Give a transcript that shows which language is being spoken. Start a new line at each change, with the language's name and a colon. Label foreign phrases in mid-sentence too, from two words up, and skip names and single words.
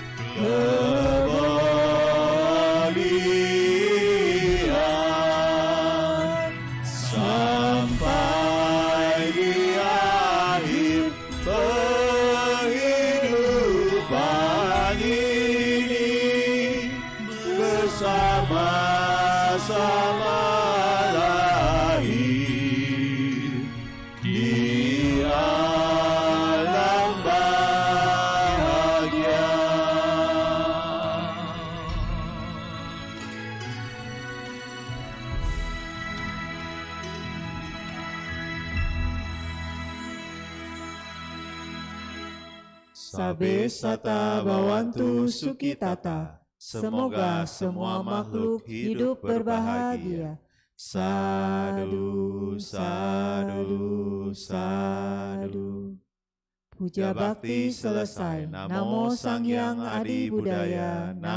Indonesian: kemuliaan sampai di akhir kehidupan ini, bersama-sama lahir di alam bahagia.
Pali: Sabe sata bawantu sukitata.
Indonesian: Semoga semua makhluk hidup berbahagia.
Pali: Sadu, sadu, sadu.
Indonesian: Puja bakti selesai.
Pali: Namo Sang Hyang Adi Budaya.